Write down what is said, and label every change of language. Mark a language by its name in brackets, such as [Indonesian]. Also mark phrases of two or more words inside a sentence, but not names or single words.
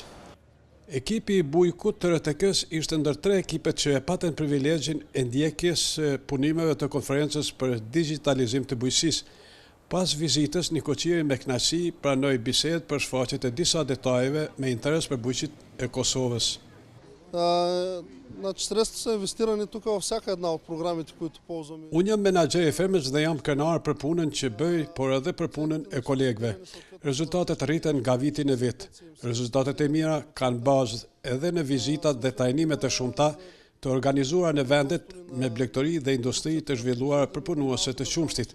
[Albanian] Ekipi i bujkut të RTK-s ishte ndër 3 ekipet që e patën privilegjin e ndjekjes punimeve të konferencës për digitalizim të bujqësisë. Pas vizitës, Nikoqiri me kënaqësi pranoi bisedë për shfaqjet e disa detajeve me interes për bujqit e Kosovës. [Bulgarian] Значи средствата са инвестирани тук във всяка една от програмите, които ползваме. [Albanian] Unë jam menaxher i fermës dhe jam krenar për punën që bëj, por edhe për punën e kolegëve. Rezultatet rriten nga viti në vit. Rezultatet e mira kanë bazë edhe në vizitat dhe tajnimet e shumta të organizuara në vendet me blegtori dhe industri të zhvilluara për punuese të qumshtit.